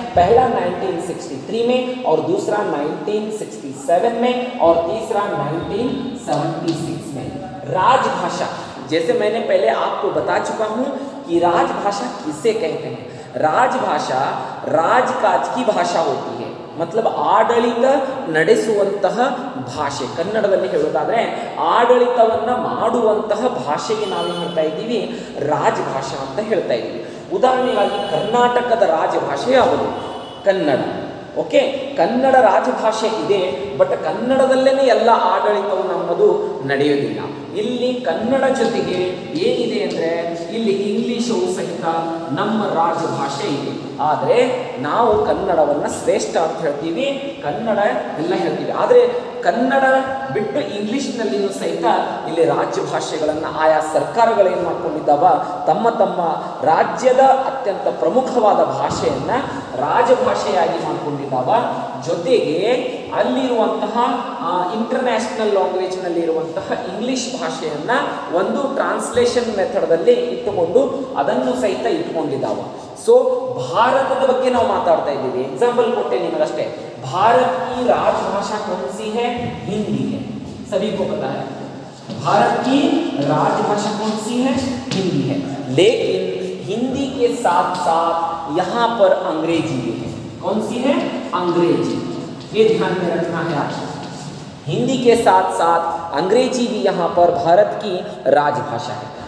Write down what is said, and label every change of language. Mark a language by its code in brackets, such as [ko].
[hi] पहला 1963 में और दूसरा 1967 में और तीसरा 1976 में। राजभाषा, जैसे मैंने पहले आपको बता चुका हूँ कि राजभाषा किसे कहते हैं। राजभाषा राजकाज की भाषा होती है, मतलब [kn] ಆಡಳಿತ ನಡೆಸುವಂತಹ ಭಾಷೆ। ಕನ್ನಡದಲ್ಲಿ ಹೇಳೋದಾದ್ರೆ ಆಡಳಿತವನ್ನ ಮಾಡುವಂತಹ ಭಾಷೆಗೆ ನಾವೇನು ಹೇಳ್ತಾ ಇದ್ದೀವಿ, ರಾಜಭಾಷಾ ಅಂತ ಹೇಳ್ತಾ ಇದ್ದೀವಿ। ಉದಾಹರಣೆಗಾಗಿ ಕರ್ನಾಟಕದ ರಾಜಭಾಷೆ ಯಾವುದು? ಕನ್ನಡ। ಓಕೆ, ಕನ್ನಡ ರಾಜಭಾಷೆ ಇದೆ, ಬಟ್ ಕನ್ನಡದಲ್ಲೇ ಎಲ್ಲ ಆಡಳಿತವು ನಮ್ಮದು ನಡೆಯೋದಿಲ್ಲ। ಇಲ್ಲಿ ಕನ್ನಡ ಜೊತೆಗೆ ಏನಿದೆ ಅಂದರೆ ಇಲ್ಲಿ ಇಂಗ್ಲಿಷು ಸಹಿತ ನಮ್ಮ ರಾಜಭಾಷೆ ಇದೆ। ಆದರೆ ನಾವು ಕನ್ನಡವನ್ನು ಶ್ರೇಷ್ಠ ಅಂತ ಹೇಳ್ತೀವಿ, ಕನ್ನಡ ಎಲ್ಲ ಹೇಳ್ತೀವಿ। ಆದರೆ ಕನ್ನಡ ಬಿಟ್ಟು ಇಂಗ್ಲಿಷ್ನಲ್ಲಿಯೂ ಸಹಿತ ಇಲ್ಲಿ ರಾಜ್ಯ ಭಾಷೆಗಳನ್ನು ಆಯಾ ಸರ್ಕಾರಗಳೇನು ಮಾಡ್ಕೊಂಡಿದ್ದಾವ, ತಮ್ಮ ರಾಜ್ಯದ ಅತ್ಯಂತ ಪ್ರಮುಖವಾದ ಭಾಷೆಯನ್ನು ರಾಜಭಾಷೆಯಾಗಿ ಮಾಡಿಕೊಂಡಿದ್ದಾವ। ಜೊತೆಗೆ ಅಲ್ಲಿರುವಂತಹ ಇಂಟರ್ನ್ಯಾಷನಲ್ ಲ್ಯಾಂಗ್ವೇಜ್ನಲ್ಲಿರುವಂತಹ ಇಂಗ್ಲಿಷ್ ಭಾಷೆಯನ್ನು ಒಂದು ಟ್ರಾನ್ಸ್ಲೇಷನ್ ಮೆಥಡಲ್ಲಿ ಇಟ್ಟುಕೊಂಡು ಅದನ್ನು ಸಹಿತ ಇಟ್ಕೊಂಡಿದ್ದಾವ। सो ಭಾರತದ ಬಗ್ಗೆ ನಾವು ಮಾತಾಡ್ತಾ ಇದ್ದೀವಿ। एग्जांपल ಕೊಟ್ಟೆ ನಿಮಗಷ್ಟೇ। [hi] भारत की राजभाषा कौन सी है? हिंदी है, सभी को पता है। भारत की राजभाषा कौन सी है? हिंदी है। लेकिन हिंदी के साथ साथ यहाँ पर अंग्रेजी भी है। कौन सी है? अंग्रेजी, ये ध्यान में रखना है आपको। हिंदी के साथ साथ अंग्रेजी भी यहाँ पर भारत की राजभाषा है।